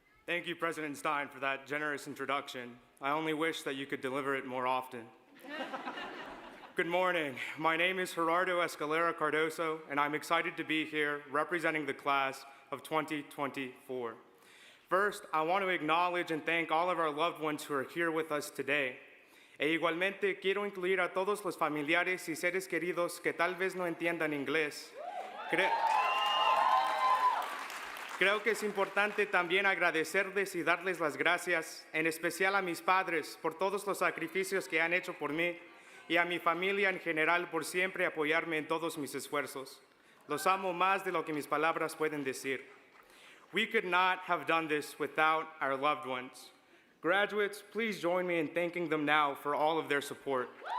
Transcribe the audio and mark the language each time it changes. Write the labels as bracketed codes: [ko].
[en] Thank you, President Stein, for that generous introduction. I only wish that you could deliver it more often. Good morning. My name is Gerardo Escalera Cardoso, and I'm excited to be here representing the class of 2024. First, I want to acknowledge and thank all of our loved ones who are here with us today. [es] E igualmente quiero incluir a todos los familiares y seres queridos que tal vez no entiendan inglés. Creo que es importante también agradecerles y darles las gracias, en especial a mis padres por todos los sacrificios que han hecho por mí y a mi familia en general por siempre apoyarme en todos mis esfuerzos. Los amo más de lo que mis palabras pueden decir. [en] We could not have done this without our loved ones. Graduates, please join me in thanking them now for all of their support.